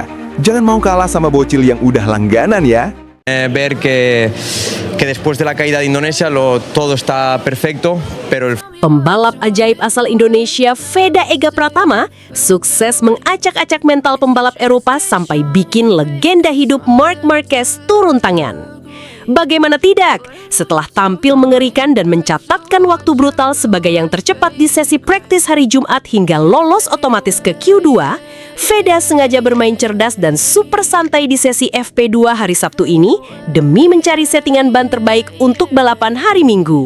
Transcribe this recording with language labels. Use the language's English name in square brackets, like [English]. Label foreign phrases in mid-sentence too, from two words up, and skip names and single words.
[Indonesian] Jangan mau kalah sama bocil yang udah langganan ya. [Spanish] Ver que después de la caída de Indonesia todo está perfecto, pero [Indonesian] Pembalap ajaib asal Indonesia Veda Ega Pratama sukses mengacak-acak mental pembalap Eropa sampai bikin legenda hidup Marc Marquez turun tangan. Bagaimana tidak? Setelah tampil mengerikan dan mencatatkan waktu brutal sebagai yang tercepat di sesi praktis hari Jumat hingga lolos otomatis ke Q2, Veda sengaja bermain cerdas dan super santai di sesi FP2 hari Sabtu ini demi mencari settingan ban terbaik untuk balapan hari Minggu.